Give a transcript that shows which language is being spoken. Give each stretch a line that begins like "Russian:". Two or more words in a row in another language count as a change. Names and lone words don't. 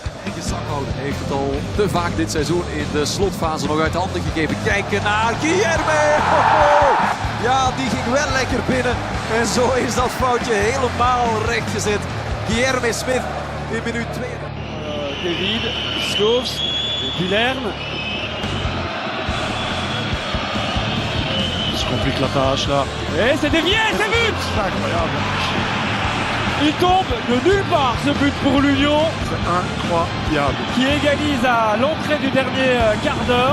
Dutch: enige zakhouder heeft het al te vaak dit seizoen in de slotfase nog uit handen gegeven. Kijken naar Guilherme. Ja, die ging wel lekker binnen. En zo is dat foutje helemaal rechtgezet. Guilherme Smith in minuut 2. David, Schoofs, Guilherme.
French: Je complique la tâche là. Et c'est dévié, c'est but! C'est incroyable. Il tombe de nulle part ce but pour l'Union. C'est incroyable. Qui égalise à l'entrée du dernier quart d'heure.